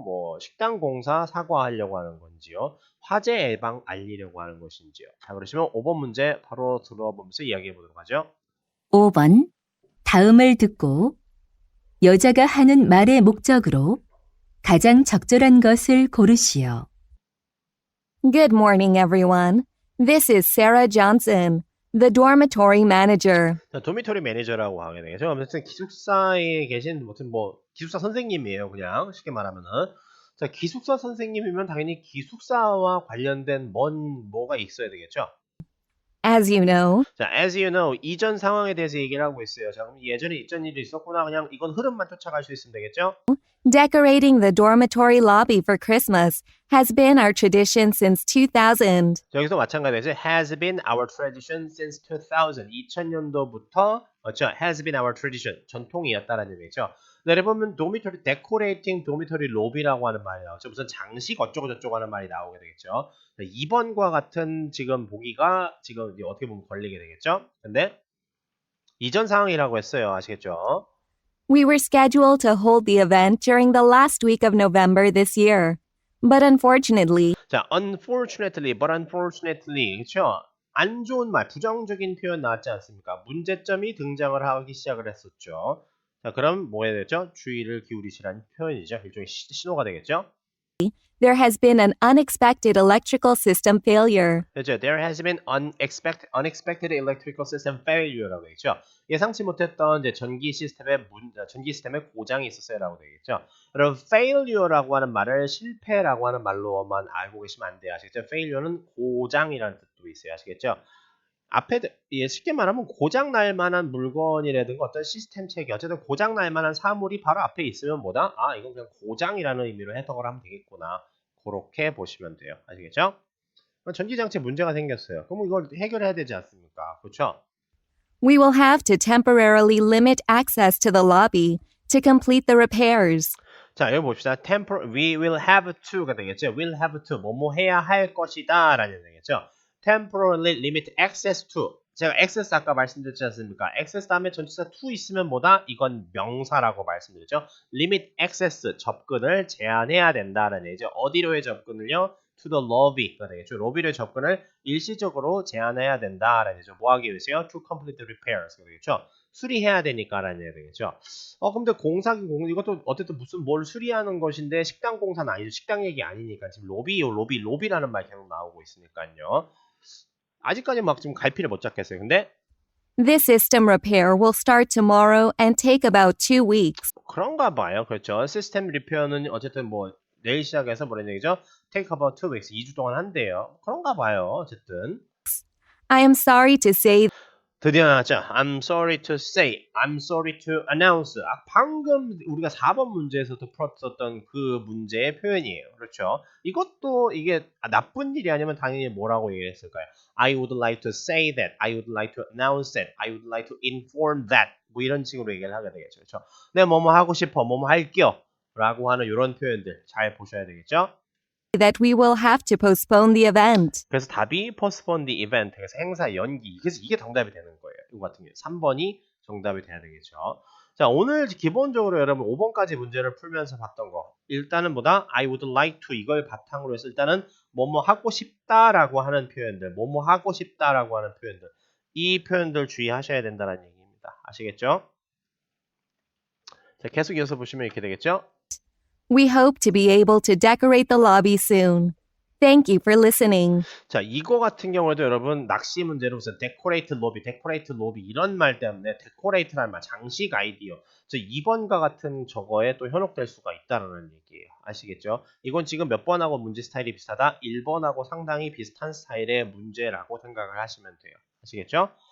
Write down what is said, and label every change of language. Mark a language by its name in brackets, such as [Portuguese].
[Korean] 뭐 식당 공사 사과하려고 하는 건지요. 화재 예방 알리려고 하는 것인지요. 자, 그러시면 5번 문제 바로 들어보면서 이야기해 보도록 하죠. 5번. 다음을 듣고 여자가 하는 말의 목적으로 가장 적절한 것을 고르시오. [English] Good morning, everyone. This is Sarah Johnson, the dormitory manager. [Korean] 자, 도미토리 매니저라고 하게 되겠죠. 아무튼 기숙사에 계신 무슨 뭐 기숙사 선생님이에요. 그냥 쉽게 말하면은. 자, 기숙사 선생님이면 당연히 기숙사와 관련된 뭐가 있어야 되겠죠. [English] As you know, [Korean] 자, [English] as you know, [Korean] 이전 상황에 대해서 얘기를 하고 있어요. 자, 그럼 예전에 이전 일이 있었구나. 그냥 이건 흐름만 쫓아갈 수 있으면 되겠죠. [English] decorating the dormitory lobby for Christmas has been our tradition since 2000. [Korean] 자, 여기서 마찬가지로 [English] has been our tradition since 2000. [Korean] 2000년도부터 [English] has been our tradition. [Korean] 전통이었다라는 얘기죠. 내려 보면 [English] dormitory decorating dormitory lobby [Korean] 라고 하는 말이 나오죠. 무슨 장식 어쩌고 저쩌고 하는 말이 나오게 되겠죠. 2번과 같은 지금 보기가 지금 어떻게 보면 걸리게 되겠죠. 근데 이전 상황이라고 했어요. 아시겠죠? [English] We were scheduled to hold the event during the last week of November this year. But unfortunately, 자, unfortunately, but unfortunately, 그렇죠? [Korean] 안 좋은 말, 부정적인 표현 나왔지 않습니까? 문제점이 등장을 하기 시작을 했었죠. 자, 그럼 뭐 해야 되죠? 주의를 기울이시라는 표현이죠. 일종의 신호가 되겠죠? [English] There has been an unexpected electrical system failure. [Korean] 그렇죠. [English] There has been unexpected electrical system failure [Korean] 라고 되겠죠. 예상치 못했던 이제 전기 시스템의 고장이 있었어요라고 되겠죠. 여러분 failure라고 하는 말을 실패라고 하는 말로만 알고 계시면 안 돼요. 아시겠죠? failure는 고장이라는 뜻도 있어요. 아시겠죠? 앞에 쉽게 말하면 고장 날 만한 물건이라든가 어떤 시스템 체계 어쨌든 고장 날 만한 사물이 바로 앞에 있으면 뭐다? 아 이건 그냥 고장이라는 의미로 해석을 하면 되겠구나. 그렇게 보시면 돼요. 아시겠죠? 전기장치에 문제가 생겼어요. 그럼 이걸 해결해야 되지 않습니까? 그렇죠? [English] We will have to temporarily limit access to the lobby to complete the repairs. [Korean] 자 여기 봅시다. [English] We will have to가 되겠죠. Will have to [Korean] 뭐뭐 해야 할 것이다 라는 되겠죠. [English] Temporarily limit access to [Korean] 제가 access 아까 말씀드렸지 않습니까? access 다음에 전치사 to 있으면 뭐다? 이건 명사라고 말씀드렸죠. [English] limit access [Korean] 접근을 제한해야 된다라는 얘기죠. 어디로의 접근을요? [English] to the lobby가 되겠죠. [Korean] 로비로의 접근을 일시적으로 제한해야 된다라는 얘기죠. 뭐 하기 위해서요? [English] to complete the repairs가 되겠죠. [Korean] 수리해야 되니까라는 얘기가 되겠죠. 근데 이것도 어쨌든 뭘 수리하는 것인데 식당 공사는 아니죠. 식당 얘기 아니니까 지금 로비라는 말 계속 나오고 있으니까요. 아직까지 막 지금 갈피를 못 잡겠어요. 근데 [English] This system repair will start tomorrow and take about 2 weeks. [Korean] 그런가 봐요. 그렇죠. 시스템 리페어는 어쨌든 뭐 내일 시작해서 뭐라는 얘기죠? [English] Take about 2 weeks. [Korean] 2주 동안 한대요. 그런가 봐요. 어쨌든. [English] I am sorry to say [Korean] 드디어 나왔죠. [English] I'm sorry to say. I'm sorry to announce. [Korean] 방금 우리가 4번 문제에서도 풀었었던 그 문제의 표현이에요. 그렇죠. 이것도 이게 나쁜 일이 아니면 당연히 뭐라고 얘기했을까요? [English] I would like to say that. I would like to announce that. I would like to inform that. [Korean] 뭐 이런 식으로 얘기를 하게 되겠죠. 그렇죠. 내가 뭐뭐 하고 싶어. 뭐뭐 할게요. 라고 하는 이런 표현들 잘 보셔야 되겠죠. [English] that we will have to postpone the event. [Korean] 그래서 답이 [English] postpone the event. [Korean] 그래서 행사 연기. 그래서 이게 정답이 되는 거예요. 이거 같은 경우 3번이 정답이 돼야 되겠죠. 자, 오늘 기본적으로 여러분 5번까지 문제를 풀면서 봤던 거. 일단은 뭐다? [English] I would like to [Korean] 이걸 바탕으로 해서 일단은 뭐뭐 하고 싶다라고 하는 표현들, 뭐뭐 하고 싶다라고 하는 표현들. 이 표현들 주의하셔야 된다는 얘기입니다. 아시겠죠? 자, 계속 이어서 보시면 이렇게 되겠죠? [English] We hope to be able to decorate the lobby soon. Thank you for listening. [Korean] 자, 이거 같은 경우에도 여러분 낚시 문제로 무슨 [English] decorate lobby [Korean] 이런 말 때문에 decorate라는 말, 장식 아이디어. 저 2번과 같은 저거에 또 현혹될 수가 있다는 얘기예요. 아시겠죠? 이건 지금 몇 번하고 문제 스타일이 비슷하다? 1번하고 상당히 비슷한 스타일의 문제라고 생각을 하시면 돼요. 아시겠죠?